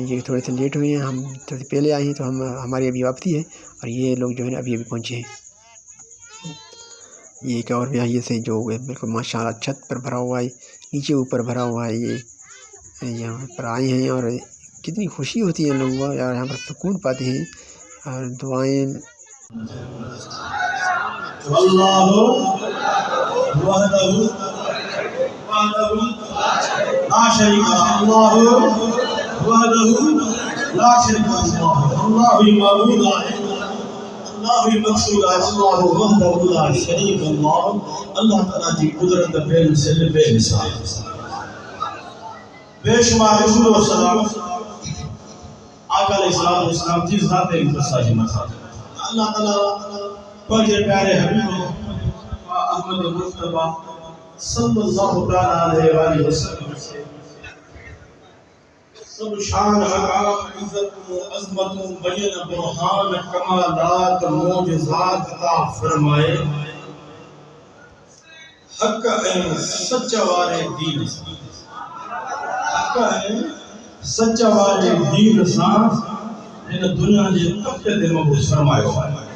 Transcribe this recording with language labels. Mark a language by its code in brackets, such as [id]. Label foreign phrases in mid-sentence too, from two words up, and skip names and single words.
[ur] یہ تھوڑے سے لیٹ ہوئے ہیں، ہم تھوڑے پہلے آئے ہیں تو ہماری ابھی واپسی ہے اور یہ لوگ جو ہے نا ابھی پہنچے ہیں. یہ ایک اور یہاں سے جو ہے بالکل ماشاءاللہ چھت پر بھرا ہوا ہے، نیچے اوپر بھرا ہوا ہے. یہ یہاں پر آئے ہیں اور کتنی خوشی ہوتی ہے لوگوں کو یار، یہاں پر سکون پاتے ہیں اور دعائیں. [ar] اللهُ وحدهُ لا شريكَ له، اللهُ وحدهُ لا شريكَ له، اللهُ معبود ہے، اللهُ مقصود ہے، اللهُ وحدهُ لا شريكَ له. [ur] اللہ تعالیٰ جی قدرت بے مثال بے شمار درود اور سلام آقا علیہ السلام کی ذات مقدسہ مسا. اللہ تعالیٰ پنھنجے پیارے حبیب احمد مصطفیٰ [ar] صلى الله عليه وسلم [ur] سے سب شان حقائق عزت عظمت بیان برہان کمالات معجزات عطا فرمائے. [sd] हक़ ऐं सच वारे दीन सां, हक़ ऐं सच वारे दीन सां हिन दुनिया जे तख़्ते ते मबूस फरमायो आहे।